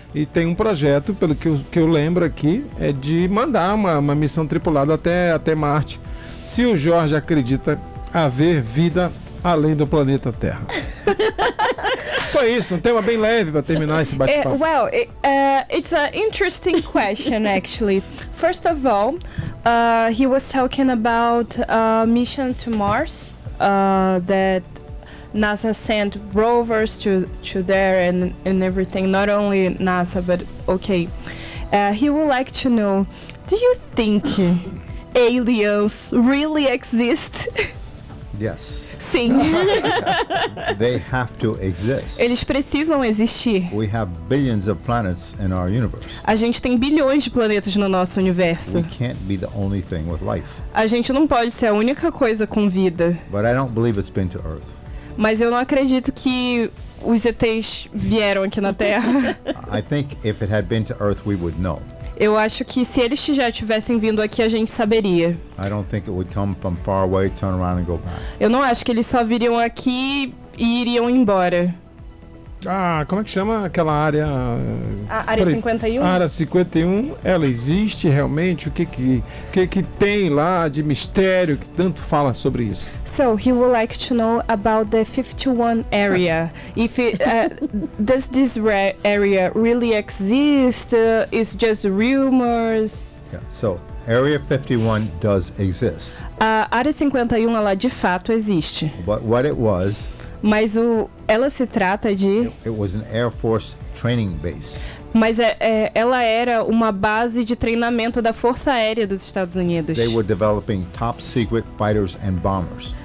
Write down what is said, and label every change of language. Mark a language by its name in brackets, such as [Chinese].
[Portuguese] E tem um projeto, pelo que eu lembro aqui, é de mandar uma missão tripulada até Marte. Se o Jorge acredita haver vida além do planeta Terra. Só isso, um tema bem leve para terminar esse bate-papo. [English] It's an interesting question, actually. First of all, he was talking about a mission to Mars, that NASA sent rovers to there and everything, not only NASA, but okay. He would like to know, do you think aliens really exist? Yes. [Portuguese] Sim. [English] They have to exist. [Portuguese] Eles precisam existir. [English] We have billions of planets in our universe. [Portuguese] A gente tem bilhões de planetas no nosso universo. [English] We can't be the only thing with life. [Portuguese] A gente não pode ser a única coisa com vida. [English] But I don't believe it's been to Earth. [Portuguese] Mas eu não acredito que os ETs vieram aqui na Terra. [English] I think if it had been to Earth, we would know. [Portuguese] Eu acho que se eles já tivessem vindo aqui, a gente saberia. [English] I don't think it would come from far away, turn around and go back. [Portuguese] Eu não acho que eles só viriam aqui e iriam embora. Ah, como é que chama aquela área? Área 51? A área 51, ela existe realmente? O que tem lá de mistério que tanto fala sobre isso? [English] So, he would like to know about the 51 area. If it, does this area really exist? Is just rumors? Yeah, so, Area 51 does exist. [Portuguese] Área 51, ela de fato existe. [English] But what it was... [Portuguese] Mas ela se trata de... [English] It was an Air Force training base. [Portuguese] Mas ela era uma base de treinamento da Força Aérea dos Estados Unidos. [English] They were developing top secret fighters and bombers.